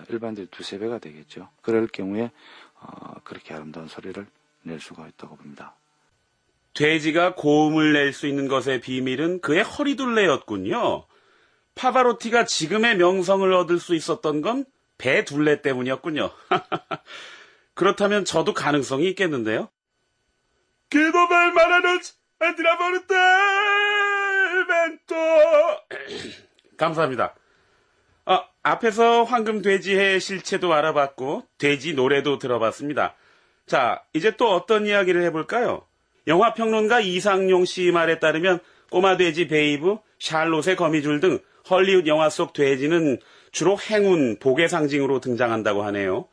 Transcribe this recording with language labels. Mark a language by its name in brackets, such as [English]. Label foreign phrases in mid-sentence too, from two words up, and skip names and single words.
[Korean] 일반인들이 2~3배가 되겠죠. 그럴 경우에 그렇게 아름다운 소리를 낼 수가 있다고 봅니다. 돼지가 고음을 낼 수 있는 것의 비밀은 그의 허리둘레였군요. 파바로티가 지금의 명성을 얻을 수 있었던 건 배둘레 때문이었군요. 그렇다면 저도 가능성이 있겠는데요. Chiedo per mano entra por te vento. 감사합니다. 앞에서 황금 돼지의 실체도 알아봤고 돼지 노래도 들어봤습니다. 자, 이제 또 어떤 이야기를 해볼까요? 영화평론가 이상용 씨 말에 따르면 꼬마 돼지 베이브, 샬롯의 거미줄 등 헐리우드 영화 속 돼지는 주로 행운, 복의 상징으로 등장한다고 하네요.